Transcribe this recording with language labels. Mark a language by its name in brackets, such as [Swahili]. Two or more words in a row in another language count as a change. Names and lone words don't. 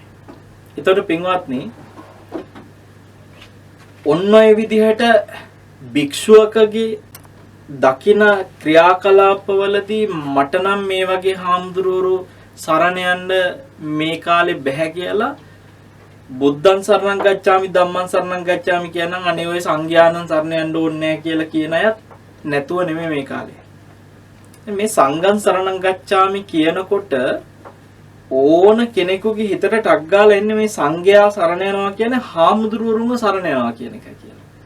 [Sinhala] එතකොට පින්වත්නි ඔන්න ඔය විදිහට භික්ෂුවකගේ දකින ක්‍රියාකලාපවලදී මට නම් මේ වගේ හාමුදුරුවෝ සරණ යන්න මේ කාලේ බැහැ කියලා [Pali] බුද්ධං සරණං ගච්ඡාමි ධම්මං සරණං ගච්ඡාමි [Sinhala] කියනනම් අනේ ඔය සංඝයානං සරණ යන්න ඕනේ නැහැ කියලා කියන අයත් නැතුව නෙමෙයි මේ කාලේ. මේ [Pali] සංඝං සරණං ගච්ඡාමි [Sinhala] කියනකොට ඕන කෙනෙකුගේ හිතට ටක් ගාලා එන්නේ මේ සංඝයා සරණ යනවා කියන්නේ හාමුදුරුවරුන්ව සරණ යනවා කියන එක කියලා.